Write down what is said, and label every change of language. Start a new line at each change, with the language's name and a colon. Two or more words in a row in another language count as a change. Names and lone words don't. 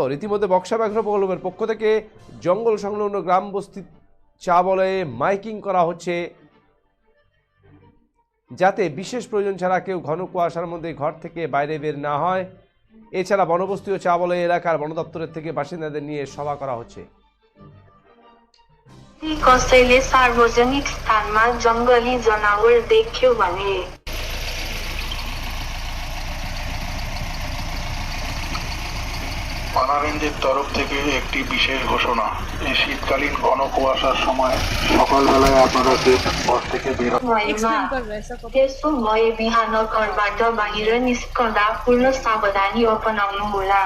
Bangla: ইতিমধ্যে বক্সা ব্যাঘ্র প্রকল্পের পক্ষ থেকে জঙ্গল সংলগ্ন গ্রাম, বস্তি, চা বলয়ে মাইকিং করা হচ্ছে, যাতে বিশেষ প্রয়োজন ছাড়া কেউ ঘন কুয়াশার মধ্যে ঘর থেকে বাইরে বের না হয়। এছাড়া বনবস্তি ও চা বলয়ে এলাকার বন দপ্তরের থেকে বাসিন্দাদের নিয়ে সভা করা হচ্ছে।
Nepali: कसैले सार्वजनिक स्थानमा जंगली जनावर देख्यो भने
Bangla: পানা রেঞ্জের তরফ থেকে একটি বিশেষ ঘোষণা। এই শীতকালীন ঘন কুয়াশার সময় সকালবেলায় আপনারা ঘর থেকে বের
Nepali: त्यसो भए बिहान घरबाट बाहिर निस्कँदा पूर्ण सावधानी अपनाउनुहोला।